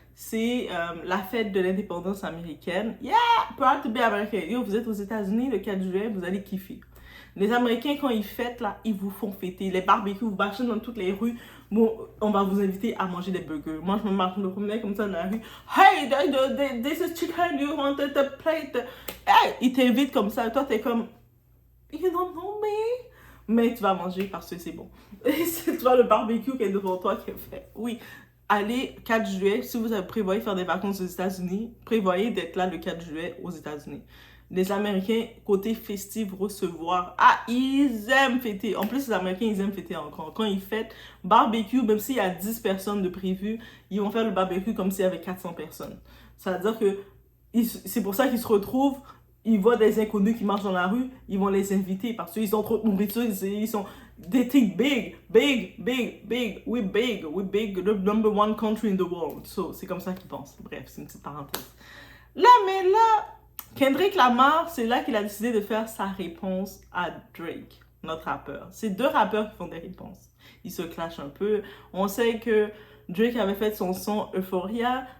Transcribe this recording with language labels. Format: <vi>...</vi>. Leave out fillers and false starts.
<fr>c'est la fête de l'indépendance américaine.</fr> <en>Yeah! Proud to be American.</en> <fr>Yo, vous êtes aux États-Unis le 4 juillet, vous allez kiffer. Les Américains, quand ils fêtent, là, ils vous font fêter. Les barbecues, vous marchez dans toutes les rues. Bon, on va vous inviter à manger des burgers. Moi, je me promenais comme ça dans la rue.</fr> <en>Hey, this is chicken, you wanted the plate.</en> <fr>Hey, ils t'invitent comme ça. Toi, t'es comme,</fr> <en>you don't know me.</en> <fr>Mais tu vas manger parce que c'est bon. Et c'est toi le barbecue qui est devant toi qui est fait. Oui, allez 4 juillet, si vous avez prévoyé faire des vacances aux États-Unis, prévoyez d'être là le 4 juillet aux États-Unis. Les Américains, côté festif, recevoir, ah, ils aiment fêter. En plus, les Américains, ils aiment fêter encore. Quand ils fêtent, barbecue, même s'il y a 10 personnes de prévues, ils vont faire le barbecue comme s'il y avait 400 personnes. Ça veut dire que c'est pour ça qu'ils se retrouvent, ils voient des inconnus qui marchent dans la rue, ils vont les inviter parce qu'ils sont trop nourriture, ils sont...</fr> <en>They think big, big, big, big, we're big, the number one country in the world.</en> <fr>So, c'est comme ça qu'ils pensent. Bref, c'est une petite parenthèse. Là, Kendrick Lamar, c'est là qu'il a décidé de faire sa réponse à Drake, notre rappeur. C'est deux rappeurs qui font des réponses. Ils se clashent un peu. On sait que Drake avait fait son son Euphoria.</fr>